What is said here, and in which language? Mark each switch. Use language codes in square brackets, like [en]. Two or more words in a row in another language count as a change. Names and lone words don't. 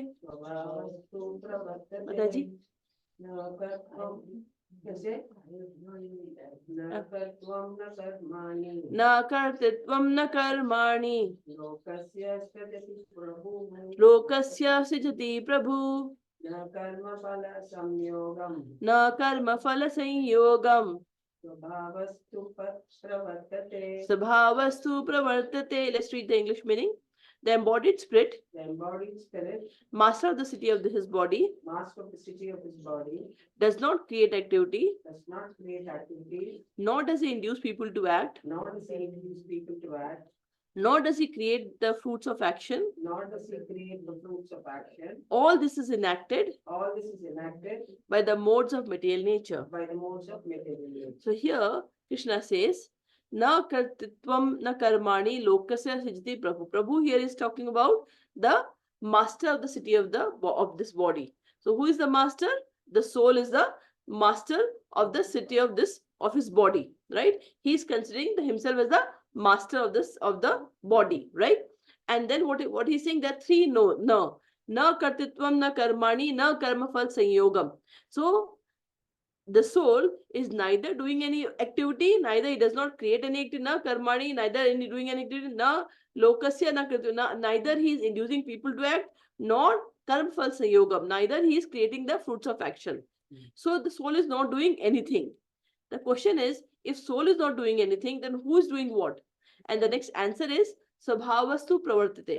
[sa] माताजी, न कर्तृत्वं न कर्माणि लोकस्य सृजति प्रभु न कर्मफलसंयोगम् स्वभावस्तु प्रवर्तते. [en] Let's read the English meaning. The embodied spirit, master of the city of his body, does not create activity, nor does he induce people to act, nor does he create the fruits of action. All this is enacted by the modes of material nature. So here Krishna says, [sa] न कर्तृत्वं न कर्माणि लोकस्य सृजति प्रभु. [en] Prabhu here is talking about the master of the city of this body. So who is the master? The soul is the master of the city of his body, right? He is considering himself as the master of the body, right? And then what he's saying, there are three [sa] न कर्तृत्वं न कर्माणि न कर्मफल संयोगम्. [en] So the soul is neither doing any activity, neither he does not create any activity, [sa] न कर्माणि, [en] neither any doing any activity, [sa] न लोकस्य न कर्तृत्वम्, [en] neither he is inducing people to act, nor [sa] कर्मफल संयोगम्, [en] neither he is creating the fruits of action. So the soul is not doing anything. The question is, if soul is not doing anything, then who is doing what? And the next answer is [sa] स्वभावस्तु प्रवर्तते.